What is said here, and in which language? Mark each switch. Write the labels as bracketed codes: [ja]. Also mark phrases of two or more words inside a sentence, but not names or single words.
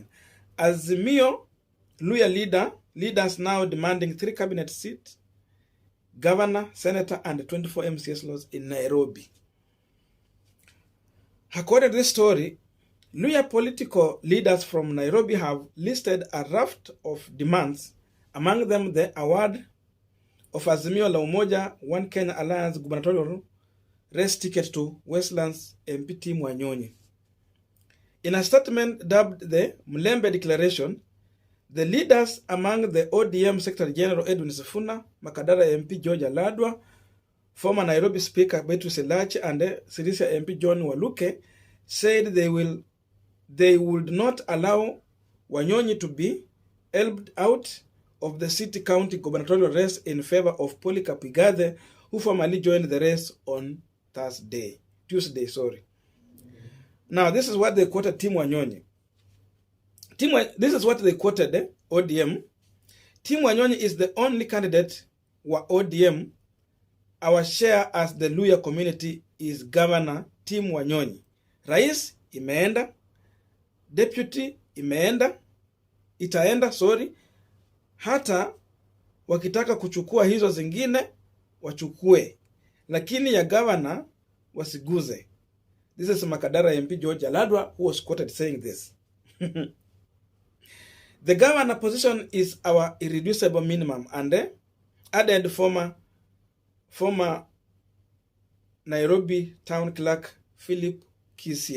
[en] Azimio Luhya leaders now demanding 3 cabinet seats, governor, senator, and 24 MCS laws in Nairobi. According to this story, Luhya political leaders from Nairobi have listed a raft of demands, among them the award of Azimio la Umoja One Kenya Alliance gubernatorial race ticket to Westlands MP Tim Wanyonyi. In a statement dubbed the Mulembe Declaration, the leaders among the ODM Secretary General Edwin Sifuna, Makadara MP George Aladwa, former Nairobi Speaker Beatrice Elachi, and Sirisia MP John Waluke said they would not allow Wanyonyi to be helped out of the city-county gubernatorial race in favor of Polycarp Igathe, who formerly joined the race on Tuesday. Now, this is what they quoted Tim Wanyonyi. This is what they quoted ODM. Tim Wanyonyi is the only candidate wa ODM. Our share as the Luhya community is Governor Tim Wanyonyi. [sw] Rais imeenda, deputy itaenda, hata wakitaka kuchukua hizo zingine wachukue, lakini ya governor wasiguze. [en] This is Makadara MP George Aladwa who was quoted saying this. The governor position is our irreducible minimum, and added former Nairobi town clerk Philip Kisia.